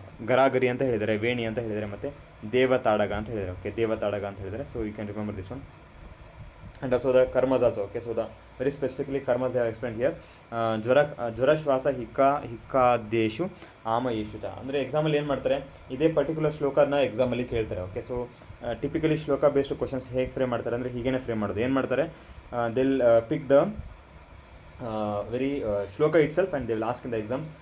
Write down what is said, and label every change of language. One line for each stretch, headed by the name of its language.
Kannada: ಗರಾಗರಿ ಅಂತ ಹೇಳಿದ್ದಾರೆ, ವೇಣಿ ಅಂತ ಹೇಳಿದ್ದಾರೆ, ಮತ್ತು ದೇವತಾಡಗ ಅಂತ ಹೇಳಿದ್ದಾರೆ.
English: Okay.
Kannada: ದೇವತಾಡಗ ಅಂತ ಹೇಳಿದ್ದಾರೆ.
English: So you can remember this one. And also the karmas also. Okay. So the very specifically karmas they have explained here.
Sanskrit: ಜ್ವರ ಶ್ವಾಸ ಹಿಕ್ಕಾದೇಶು ಆಮಯೇಶು ಚ.
Kannada: ಅಂದರೆ ಎಕ್ಸಾಮಲ್ಲಿ ಏನು ಮಾಡ್ತಾರೆ, ಇದೇ ಪರ್ಟಿಕ್ಯುಲರ್ ಶ್ಲೋಕನ ಎಕ್ಸಾಮಲ್ಲಿ ಕೇಳ್ತಾರೆ. ಓಕೆ. ಸೊ ಟಿಪಿಕಲಿ ಶ್ಲೋಕ ಬೇಸ್ಡ್ ಕ್ವಶನ್ಸ್ ಹೇಗೆ ಫ್ರೇಮ್ ಮಾಡ್ತಾರೆ ಅಂದರೆ ಹೀಗೇ ಫ್ರೇಮ್ ಮಾಡೋದು. ಏನು ಮಾಡ್ತಾರೆ,
English: They'll pick the very shloka itself and they will ask in the exam.